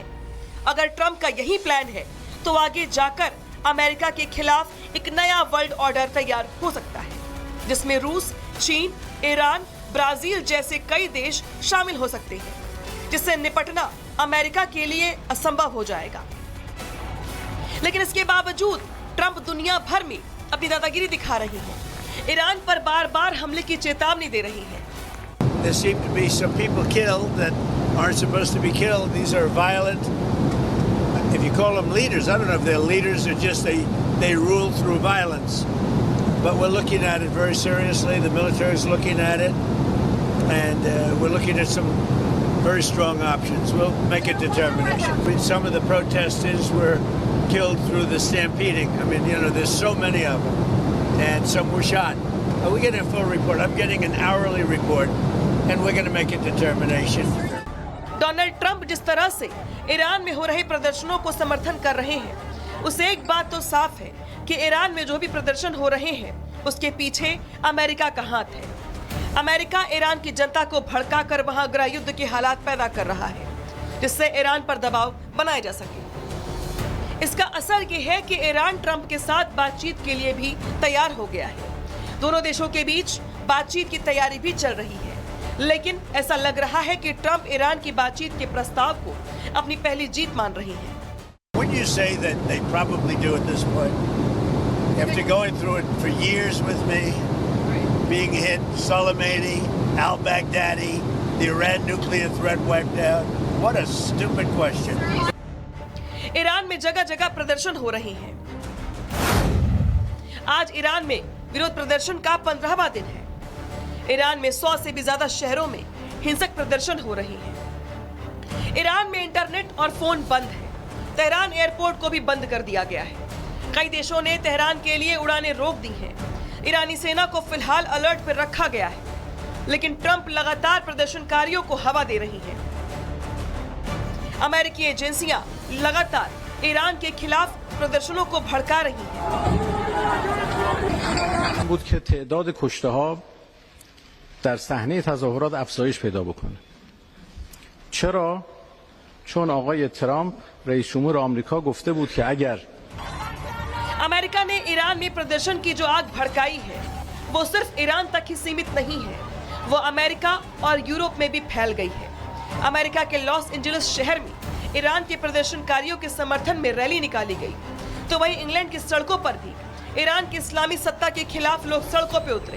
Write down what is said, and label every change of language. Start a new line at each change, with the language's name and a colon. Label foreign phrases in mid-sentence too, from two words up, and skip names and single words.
Hindi: अगर ट्रंप का यही प्लान है तो आगे जाकर अमेरिका के खिलाफ एक नया
English: world order
Hindi: तैयार हो सकता है, जिसमें रूस, चीन, ईरान, ब्राजील जैसे कई देश शामिल हो सकते हैं, जिससे निपटना अमेरिका के लिए असंभव हो जाएगा। लेकिन इसके बावजूद ट्रंप दुनिया भर में अपनी दादागिरी दिखा रही है। ईरान पर बार-बार हमले की चेतावनी दे रही है।
English: There seem to be some people killed that aren't supposed to be killed. These are violent. If you call them leaders, I don't know if they're leaders or just they rule through violence. But we're looking at it very seriously. The military is looking at it, and we're looking at some very strong options. We'll make a determination. Some of the protesters were killed through the stampeding. I mean, you know, there's so many of them, and some were shot. We're getting a full report. I'm getting an hourly report, and we're going to make a determination.
Hindi: डोनाल्ड ट्रंप जिस तरह से ईरान में हो रहे प्रदर्शनों को समर्थन कर रहे हैं, उसे एक बात तो साफ है कि ईरान में जो भी प्रदर्शन हो रहे हैं उसके पीछे अमेरिका का हाथ है। अमेरिका ईरान की जनता को भड़काकर वहां गृह युद्ध के हालात पैदा कर रहा है, जिससे ईरान पर दबाव बनाया जा सके। इसका असर ये है कि ईरान ट्रंप के साथ बातचीत के लिए भी तैयार हो गया है। दोनों देशों के बीच बातचीत की तैयारी भी चल रही है, लेकिन ऐसा लग रहा है कि ट्रंप ईरान की बातचीत के प्रस्ताव को अपनी पहली जीत मान रही हैं।
English: When you say that they probably do at this point, after going through it for years with me, being hit, Soleimani, al-Baghdadi, the Iran nuclear threat wiped out, what a stupid question.
Hindi: ईरान में जगह जगह प्रदर्शन हो रहे हैं। आज ईरान में विरोध प्रदर्शन का 15वां दिन है। ईरान में 100 से भी ज्यादा शहरों में हिंसक प्रदर्शन हो रही हैं। ईरान में इंटरनेट और फोन बंद है। तेहरान एयरपोर्ट को भी बंद कर दिया गया है। कई देशों ने तेहरान के लिए उड़ानें रोक दी हैं। ईरानी सेना को फिलहाल अलर्ट पर रखा गया है, लेकिन ट्रंप लगातार प्रदर्शनकारियों को हवा दे रही हैं। अमेरिकी एजेंसियां लगातार ईरान के खिलाफ प्रदर्शनों को भड़का रही हैं।
Persian: بود که تعداد کشته‌ها در صحنه تظاهرات افزایش پیدا بکنه. چرا؟ چون آقای ترامپ رئیس جمهور آمریکا گفته بود که اگر
Hindi: अमेरिका ने ईरान में प्रदर्शन की जो आग भड़काई है वो सिर्फ ईरान तक ही सीमित नहीं है, वो अमेरिका और यूरोप में भी फैल गई है। अमेरिका के लॉस एंजलिस शहर में ईरान के प्रदर्शनकारियों के समर्थन में रैली निकाली गई, तो वहीं इंग्लैंड की सड़कों पर भी ईरान की इस्लामी सत्ता के खिलाफ लोग सड़कों पर उतरे।